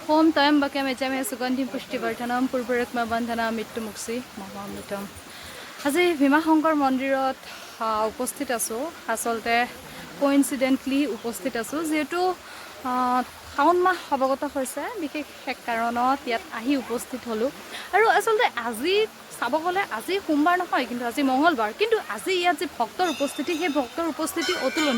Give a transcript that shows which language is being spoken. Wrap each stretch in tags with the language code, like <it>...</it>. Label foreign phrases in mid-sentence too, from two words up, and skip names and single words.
<sa>ओम त्र्यंबकम यजामहे सुगंधिं पुष्टिवर्धनम पूर्वरत्मा बंधना मृत्युमुक्षी महामृतम।</sa> <as>আজি ভীমা শংকৰ মন্দিৰত উপস্থিত আছো। আসলতে কোইনসিডেন্টলি উপস্থিত আছো যেহেতু শাওন মাহ অৱগত হৈছে বিশেষ এক কাৰণত ইয়াত আহি উপস্থিত হলো। আৰু আসলতে আজি চাব গ'লে আজি সোমবাৰ নহয় কিন্তু আজি মঙ্গলবাৰ, কিন্তু আজি ইয়াত যে ভক্তৰ উপস্থিতি সেই ভক্তৰ উপস্থিতি অতুলনীয়।</as>